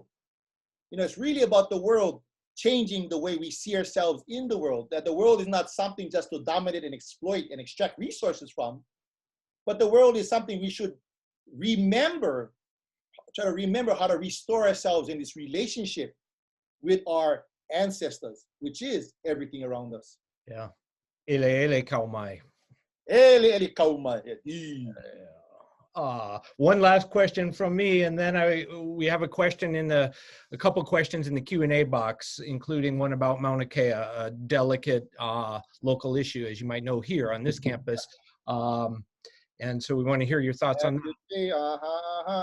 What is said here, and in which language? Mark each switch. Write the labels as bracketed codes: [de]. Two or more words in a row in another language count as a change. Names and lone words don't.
[en] It's really about the world changing the way we see ourselves in the world, that the world is not something just to dominate and exploit and extract resources from, but the world is something we should try to remember how to restore ourselves in this relationship with our ancestors, which is everything around us. Yeah. [haw] Ele kaumai. Eli eli kauma. [en] One last question from me, and then we have a couple questions in the Q&A box, including one about Mauna Kea, a delicate local issue, as you might know, here on this campus. And so we want to hear your thoughts on that.